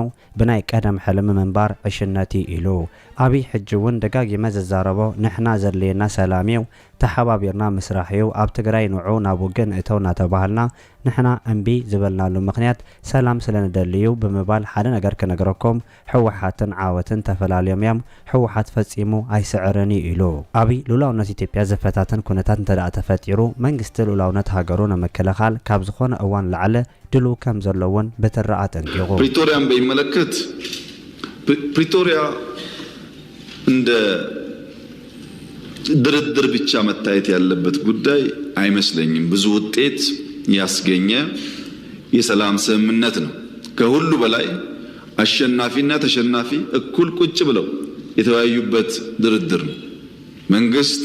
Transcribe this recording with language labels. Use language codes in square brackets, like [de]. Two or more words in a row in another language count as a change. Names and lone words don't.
[ti] ብናይ ቀደም ሕልሚ ምንባር ዕሽነቲ ኢሉ ኣብይ ሕጂ እውን ደጋጊመ ዘዛረቦ ንሕና ዘድልየና ሰላም እዩ ተሓባቢርና ምስራሕ እዩ ኣብ ትግራይ ንዑ ናብ ውግን እተው እናተባሃልና ንሕና እምቢ ዝበልናሉ ምክንያት ሰላም ስለንደልዩ ብምባል ሓደ ነገር ክነግረኩም ሕወሓትን ዓወትን ተፈላለዮም እዮም ሕወሓት ፈጺሙ ኣይስዕርን ኢሉ ኣብይ ሉላውነት ኢትዮጵያ ዘፈታተን ኩነታት እንተደኣ ተፈጢሩ መንግስቲ ሉላውነት ሃገሩ ንምክልኻል ካብ ዝኾነ እዋን ላዕለ ድሉ ከም ዘለውን በተረኣ ጠንቂቑ [am] ፕሪቶሪያን በሚመለከት ፕሪቶሪያ እንደ ድርድር ብቻ መታየት ያለበት ጉዳይ አይመስለኝም። ብዙ ውጤት ያስገኘ የሰላም ስምምነት ነው። ከሁሉ በላይ አሸናፊና ተሸናፊ እኩል ቁጭ ብለው የተወያዩበት ድርድር ነው። መንግስት